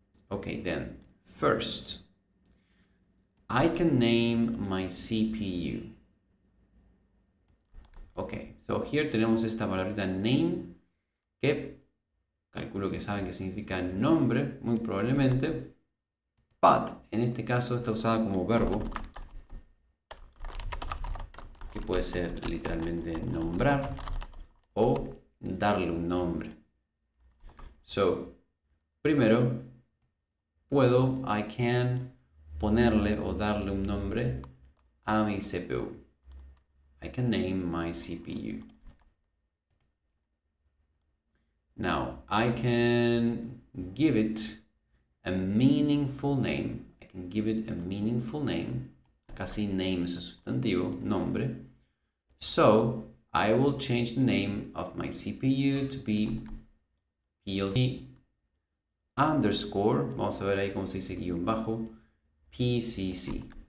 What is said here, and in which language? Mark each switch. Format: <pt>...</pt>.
<en>Okay, then, first, I can name my CPU.</en> <es>Ok,</es> <en>so here</en> <es>tenemos esta palabrita name, que calculo que saben que significa nombre, muy probablemente, but en este caso está usada como verbo, que puede ser literalmente nombrar o darle un nombre. So, primero,</es> <en>I can</en> <es>ponerle o darle un nombre a mi CPU.</es> <en>I can name my CPU. Now, I can give it a meaningful name. I can give it a meaningful name.</en> <es>Acá sí, name es un sustantivo, nombre.</es> <en>So, I will change the name of my CPU to be PLC underscore,</en> <es>vamos a ver ahí cómo se dice guión bajo,</es> <en>PCC.</en>